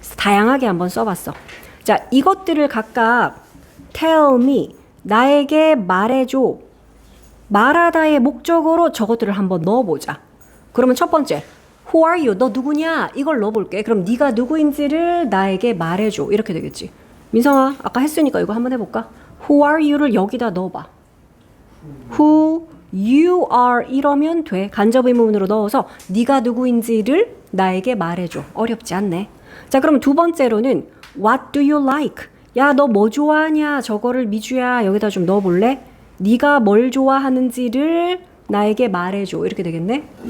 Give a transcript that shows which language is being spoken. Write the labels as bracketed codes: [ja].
[ko] 다양하게 한번 써봤어. 자, 이것들을 각각 tell me, 나에게 말해줘. 말하다의 목적으로 저것들을 한번 넣어보자. 그러면 첫 번째 Who are you? 너 누구냐? 이걸 넣어볼게. 그럼 네가 누구인지를 나에게 말해줘. 이렇게 되겠지. 민성아, 아까 했으니까 이거 한번 해볼까? Who are you 를 여기다 넣어봐. [en] Who you are 이러면 돼. [ko] 간접 의문문으로 넣어서 네가 누구인지를 나에게 말해줘. 어렵지 않네. 자, 그럼 두 번째로는 What do you like? 야, 너 뭐 좋아하냐? 저거를 미주야 여기다 좀 넣어볼래? 네가 뭘 좋아하는지를 나에게 말해줘. 이렇게 되겠네.